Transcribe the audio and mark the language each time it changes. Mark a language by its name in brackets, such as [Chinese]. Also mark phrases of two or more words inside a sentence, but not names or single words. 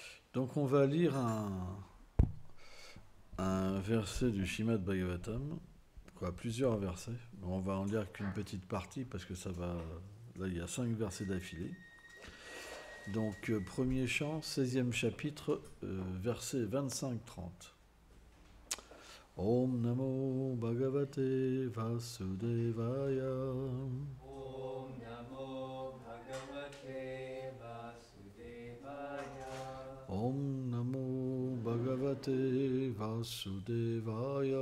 [French] Donc on va lire un verset du Shrimad Bhagavatam, quoi, plusieurs versets. On va en lire qu'une petite partie parce que ça va. Là, il y a 5 versets d'affilée. Donc, premier chant, 16e chapitre, versets 25-30. [Sanskrit] ॐ नमो भगवते वासुदेवाय. ॐ नमो भगवते वासुदेवाय. ॐ नमो भगवते वासुदेवाय.